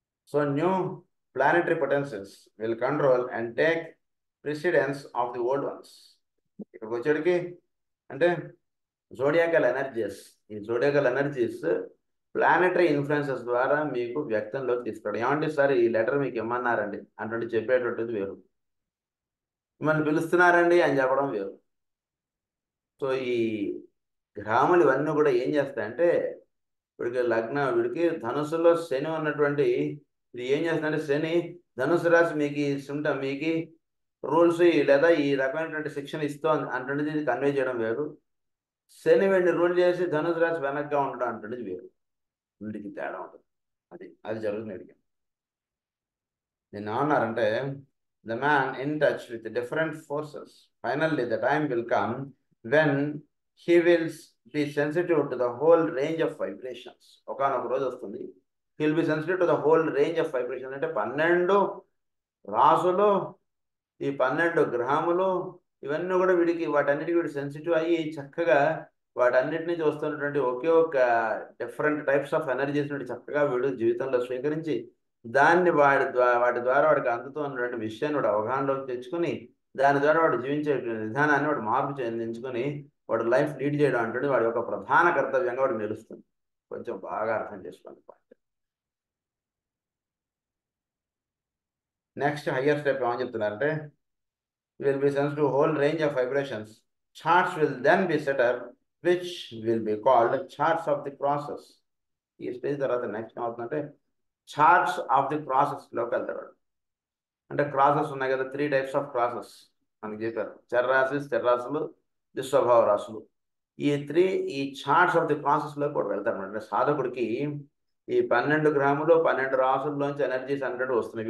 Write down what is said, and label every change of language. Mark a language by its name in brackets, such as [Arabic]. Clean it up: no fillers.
[English] So new planetary potencies will control and take precedence of the old ones. [Telugu] ఇక్కడికి వచ్చేటికి అంటే జోడియాకల్ energies, ఈ జోడియాకల్ energies planetary influences ద్వారా మీకు వ్యక్తంలోకి తీసుకురావడం. ఏమంటే సార్ ఈ లెటర్ మీకు ఇమ్మన్నారండి అంటే చెప్పేటటువంటిది వేరు, మిమ్మల్ని పిలుస్తున్నారండి అని చెప్పడం వేరు. సో ఈ గ్రాములు ఇవన్నీ కూడా ఏం చేస్తాయంటే వీడికి ధనుసులో శని ఉన్నటువంటి ఇది ఏం చేస్తుందంటే శని ధనుసు రాశి మీకు రూల్స్ లేదా ఈ రకమైనటువంటి శిక్షణ ఇస్తోంది అంటున్నది ఇది కన్వే చేయడం వేరు. శని వీడిని రూల్ చేసి ధనుసు రాశి వెనక్గా ఉండడం అంటున్నది వేరు. వీడికి తేడా ఉంటుంది. అది జరుగుతుంది. నేను ఏమన్నారంటే [English] the man in touch with different forces. Finally, the time will come when he will be sensitive to the whole range of vibrations. [Telugu] ఒకనొక రోజు వస్తుంది, [English] he will be sensitive to the whole range of vibrations. [Telugu] అంటే 12 రాసులు, ఈ 12 గ్రహములు ఇవన్నీ కూడా వాటన్నిటికీ వీడు సెన్సిటివ్ అయ్యి చక్కగా వాటన్నిటి నుంచి వస్తున్నటువంటి ఒకే ఒక డిఫరెంట్ టైప్స్ ఆఫ్ ఎనర్జీస్ నుండి చక్కగా వీడు జీవితంలో స్వీకరించి దాన్ని వాటి ద్వారా వాడికి అందుతున్నటువంటి విషయాన్ని వాడు అవగాహనలోకి తెచ్చుకుని దాని ద్వారా వాడు జీవించే విధానాన్ని వాడు మార్పు చెందించుకొని వాడు లైఫ్ లీడ్ చేయడం అంటే వాడి యొక్క ప్రధాన కర్తవ్యంగా వాడికి నిలుస్తుంది. కొంచెం బాగా అర్థం చేసుకోండి. [English] next higher step [Telugu] ఏమని చెప్తున్నారంటే [English] will be sensitive to whole range of vibrations. Charts will then be set up which will be called charts of the process. [Telugu] ఈ స్టేజ్ తర్వాత నెక్స్ట్ ఏమవుతుందంటే చార్ట్స్ ఆఫ్ ది ప్రాసెస్లోకి వెళ్తాడు. అంటే క్రాసెస్ ఉన్నాయి కదా, 3 types ఆఫ్ క్రాసెస్ మనకి చెప్పారు, చర్రాశి, స్థిరరాశులు, దుస్వభావ రాశులు. ఈ చార్ట్స్ ఆఫ్ ది ప్రాసెస్లోకి కూడా వెళ్తారు. అంటే సాధకుడికి ఈ 12 గ్రాములు 12 రాసుల్లోంచి ఎనర్జీస్ అన్నట్టు వస్తున్నాయి.